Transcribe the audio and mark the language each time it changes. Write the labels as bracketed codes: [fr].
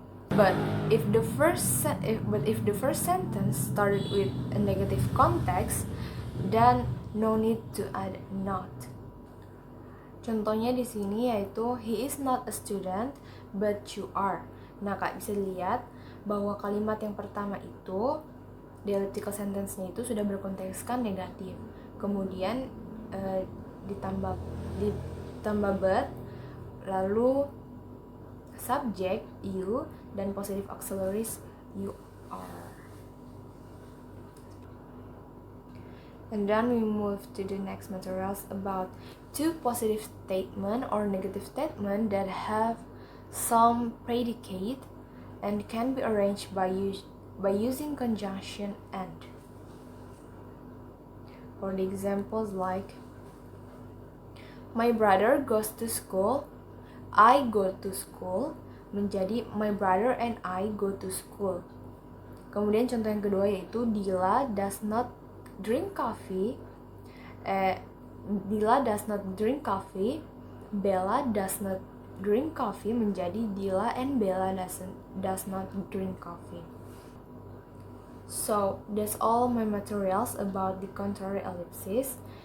[en] But if the first sentence started with a negative context, then no need to add not. [id] Contohnya di sini yaitu he is not a student but you are. Nah, Kak bisa dilihat bahwa kalimat yang pertama itu dialectical sentence-nya itu sudah berkontekskan negatif. Kemudian ditambah but, lalu subject you dan positive auxiliaries you are. [en] And then we move to the next materials about two positive statement or negative statement that have some predicate and can be arranged by using conjunction and. For the examples like my brother goes to school, I go to school menjadi my brother and I go to school. [id] Kemudian contoh yang kedua yaitu Dila does not drink coffee. [en] Dila does not drink coffee. Bella does not drink coffee menjadi Dila and Bella does not drink coffee. So that's all my materials about the contrary ellipsis.